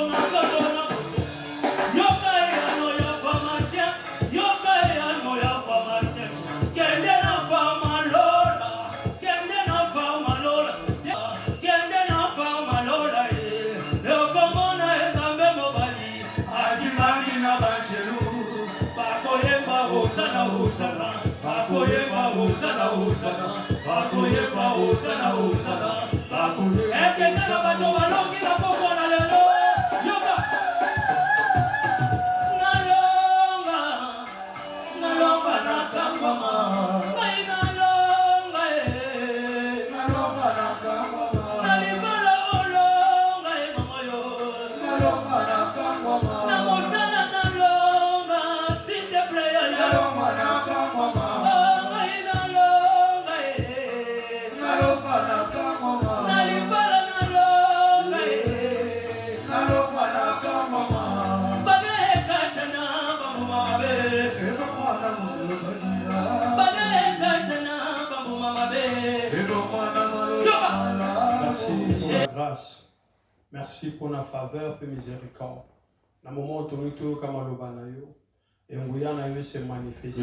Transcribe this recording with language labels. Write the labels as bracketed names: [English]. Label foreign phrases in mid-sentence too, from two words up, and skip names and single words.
[Lingala] na kotona boto, yoka eyano ya pharmacien, yoka eyano ya pharmacien, kende na pharmalola, kende na pharmalola, kende na pharmalola, yokomona ezambe mobali, azimami na banjelu, pakoyemba hosana hosana, pakoyemba hosana hosana, pakoyemba hosana hosana, pakoyemba hosana bato balongi na poko na lelo, yoka nalonga na kambama, mai nalonga nalonga na kambama, nalibala olonga mama yo, nalonga na kambama, na motana nalonga, [French] s'il te plaît [Lingala] nalonga na kambama, mai nalonga nalonga na kambama, nalibala nalonga nalonga na kambama, bageka tana bamuma be. [French] Merci pour la grâce. Merci pour la faveur et miséricorde. Dans le moment où nous sommes comme Alobanayo, et nous se manifeste.